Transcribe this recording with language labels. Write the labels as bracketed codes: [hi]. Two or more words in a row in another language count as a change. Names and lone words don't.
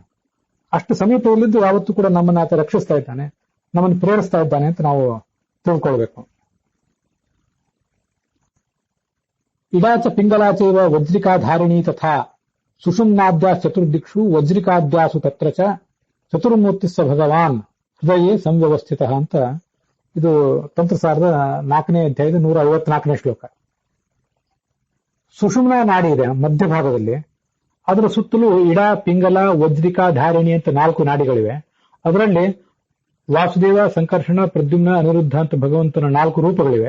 [kn] ಅಷ್ಟು ಸಮೀಪದಲ್ಲಿದ್ದು ಯಾವತ್ತೂ ಕೂಡ ನಮ್ಮನ್ನು ಆತ ರಕ್ಷಿಸ್ತಾ ಇದ್ದಾನೆ, ನಮ್ಮನ್ನು ಪ್ರೇರಿಸ್ತಾ ಇದ್ದಾನೆ ಅಂತ ನಾವು ತಿಳ್ಕೊಳ್ಬೇಕು. [sa] ಇಡಾಚ ಪಿಂಗಲಾಚೈವ ವಜ್ರಿಕಾಧಾರಿಣಿ ತಥಾ ಸುಷುಮ್ನಾದ್ಯಾ ಚತುರ್ದಿಕ್ಷು ವಜ್ರಿಕಾದ್ಯಾಸು ತತ್ರ ಚ ಚತುರ್ಮೂರ್ತಿಸ್ಸ ಭಗವಾನ್ ಹೃದಯೇ ಸಂವ್ಯವಸ್ಥಿತ ಅಂತ. [kn] ಇದು ತಂತ್ರಸಾರದ 4ನೇ ಅಧ್ಯಾಯದ 154ನೇ ಶ್ಲೋಕ. ಸುಷುಮ್ನ ನಾಡಿ ಇದೆ ಮಧ್ಯಭಾಗದಲ್ಲಿ. ಅದರ ಸುತ್ತಲೂ ಇಡ, ಪಿಂಗಲ, ವಜ್ರಿಕಾ, ಧಾರಿಣಿ ಅಂತ 4 ನಾಡಿಗಳಿವೆ. ಅದರಲ್ಲಿ ವಾಸುದೇವ, ಸಂಕರ್ಷಣ, ಪ್ರದ್ಯುಮ್ನ, ಅನಿರುದ್ಧ ಅಂತ ಭಗವಂತನ 4 ರೂಪಗಳಿವೆ.